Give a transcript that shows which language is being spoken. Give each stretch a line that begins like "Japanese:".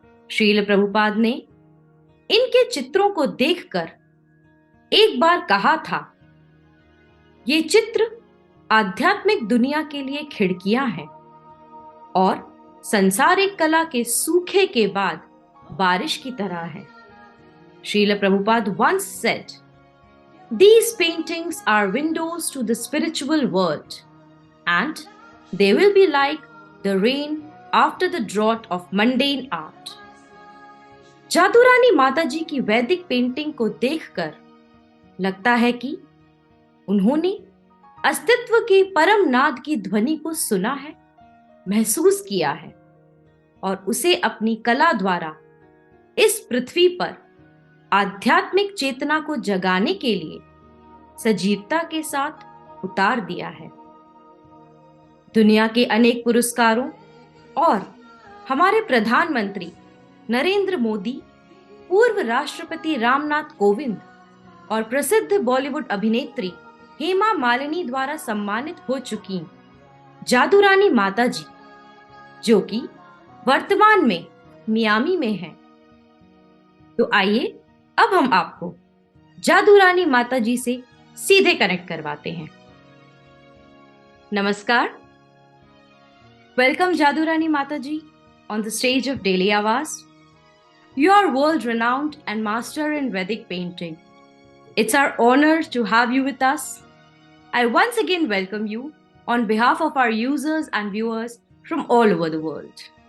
Hindi: श्रील प्रभुपाद ने इनके चित्रों को देखकर एक बार कहा था, ये चित्र आध्यात्मिक दुनिया के लिए खिड़कियां हैं और संसारिक कला के सूखे के बाद बारिश की तरह है।
English: Srila Prabhupada once said, "These paintings are windows to the spiritual world, and they will be like the rain after the drought of mundane art."
Hindi: जादूरानी माताजी की वैदिक पेंटिंग को देखकर लगता है कि उन्होंने अस्तित्व के परम नाद की ध्वनि को सुना है, महसूस किया है और उसे अपनी कला द्वारा इस पृथ्वी पर आध्यात्मिक चेतना को जगाने के लिए सजीवता के साथ उतार दिया है। दुनिया के अनेक पुरस्कारों और हमारे प्रधानमंत्री नरेंद्र मोदी, पूर्व राष्ट्रपति रामनाथ कोविंद और प्रसिद्ध बॉलीवुड अभिनेत्री हेमा मालिनी द्वारा सम्मानित हो चुकी जादूरानी माताजी, जो कि वर्तमान में मियामी में है। तो आइए अब हम आपको जादूरानी माताजी से सीधे कनेक्ट करवाते हैं।
English: नमस्कार, welcome Jadurani Mataji on the stage of Daily Avas. You are world renowned and master in Vedic painting. It's our honor to have you with us. I once again welcome you on behalf of our users and viewers from all over the world.